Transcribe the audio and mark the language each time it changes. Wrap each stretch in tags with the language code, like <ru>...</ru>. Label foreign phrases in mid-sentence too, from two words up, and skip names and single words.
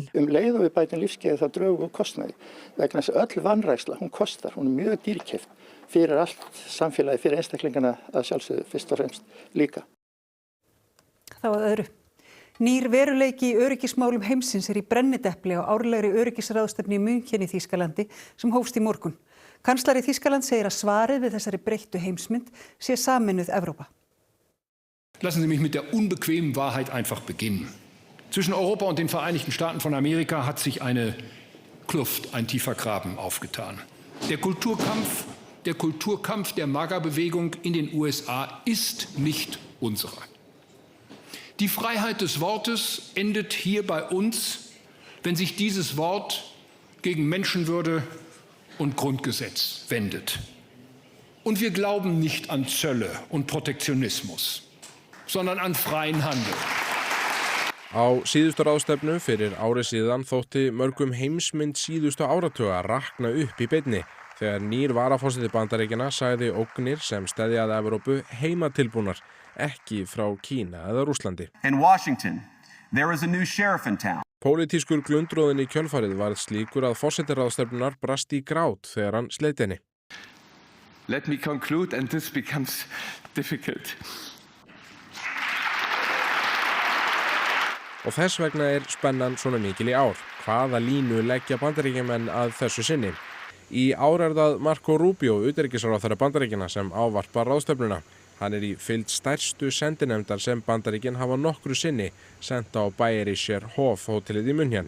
<is>Leið og við bætum lífskeiði þá drögum við kostnaði. Vegna þess að öll vanræksla, hún kostar, hún er mjög dýrkeypt fyrir allt samfélagi, fyrir einstaklingana að sjálfsögðu fyrst og fremst líka. Þá að öðru. Nýr veruleiki í öryggismálum heimsins er í brennidepli á árlegri öryggisráðstefnu í München í Þýskalandi sem hófst í morgun. Kanslari Þýskaland segir að svarið við þessari breyttu heimsmynd sé sameinuð Evrópa.</is> <de>Lassen Sie mich mit der unbequemen Wahrheit einfach beginnen. Zwischen Europa und den Vereinigten Staaten von Amerika hat sich eine Kluft, ein tiefer Graben aufgetan. Der Kulturkampf der MAGA-Bewegung in den USA ist nicht unserer. Die Freiheit des Wortes endet hier bei uns, wenn sich dieses Wort gegen Menschenwürde und Grundgesetz wendet. Und wir glauben nicht an Zölle und Protektionismus, sondern an freien Handel.</de> <is>Á síðustu ráðstefnu fyrir ári síðan þótti mörgum heimsmynd síðustu áratuga rakna upp í beinni þegar nýr varaforseti Bandaríkjanna sagði ógnir sem steðja að Evrópu heimatilbúnar, ekki frá Kína eða Rússlandi.</is> <en>In Washington, there is a new sheriff in town.</en> <is>Pólitískur glundroðin í kjölfarið varð slíkur að forsetiráðstefnunar brast í grát þegar hann sleit henni.</is> <en>Let me conclude, and this becomes difficult.</en> <is>Og þess vegna spennan svona mikil í ár. Hvaða línu leggja Bandaríkjamenn að þessu sinni? Í ár það Marco Rubio, utanríkisráðherra Bandaríkjanna, sem ávarpar ráðstefnuna. Hann í fylgd stærstu sendinefndar sem Bandaríkin hafa nokkru sinni sent á Bayerischer Hof hótelið í München.</is>